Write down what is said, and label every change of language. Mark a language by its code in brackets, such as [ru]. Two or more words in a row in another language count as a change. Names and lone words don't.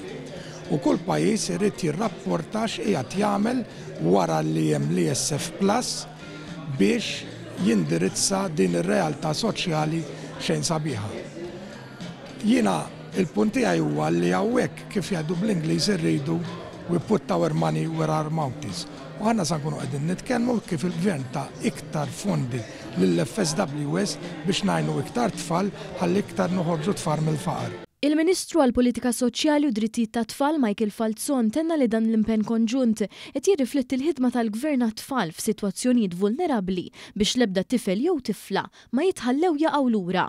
[mt] U kull pajjiż irid jirrapporta x'qiegħed jagħmel wara li hemm l-ISF Plus biex jindirizza din ir-realtà soċjali xejn sabiħa. Jiena il-punt tiegħi huwa li hawnhekk kif jgħidu bl-Ingliż irridu [en] we put our money where our mouth is. [mt] U ħanna sa nkunu qegħdin nitkellmu kif il-Gvern ta' iktar fondi lill-FSWS biex ngħinu iktar tfal ħalli iktar noħorġu tfal mill-faqar. Il-Ministru għall-Politika Soċjali u Drittijiet tat-Tfal Michael Falzon tenna li dan l-impenn konġunt qed jirrifletti l-ħidma tal-Gvern għat-tfal f'sitwazzjonijiet vulnerabbli biex l-ebda tifel jew tifla ma jitħallew jaqgħu lura.